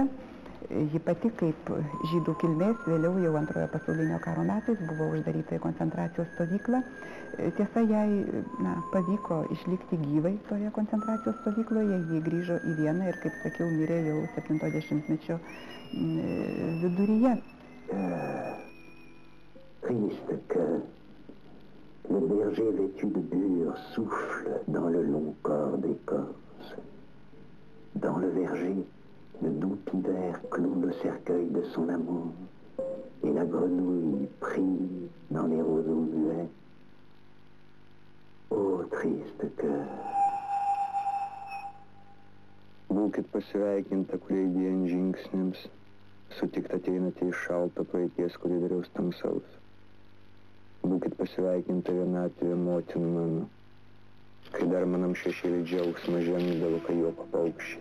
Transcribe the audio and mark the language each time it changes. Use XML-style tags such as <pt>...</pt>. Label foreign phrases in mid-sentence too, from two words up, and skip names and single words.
<lt>Ji pati kaip žydų kilmės, vėliau jau Antrojo pasaulinio karo metais buvo uždaryta į koncentracijos stovyklą. Tiesa, jai pavyko išlikti gyvai toje koncentracijos stovykloje, ji grįžo į Vieną ir, kaip sakiau, mirė jau 70-mečio viduryje.</lt> <fr>Triste que le berger vêtu de bure souffle dans le long corps d'écorce. Dans le verger, le doux hiver cloue le cercueil de son amour, et la grenouille prie dans les roseaux muets. Ô triste cœur!</fr> <lt>Būkit pasveikinta, kurie idėjant žingsniams, sutikt ateinate iš šalto praeities koridoriaus tamsaus. Būkit pasveikinta vienatvė, motina mano, kai dar manam šešėlį džiaugsmą žemydavo kajopo paukščiai.</lt>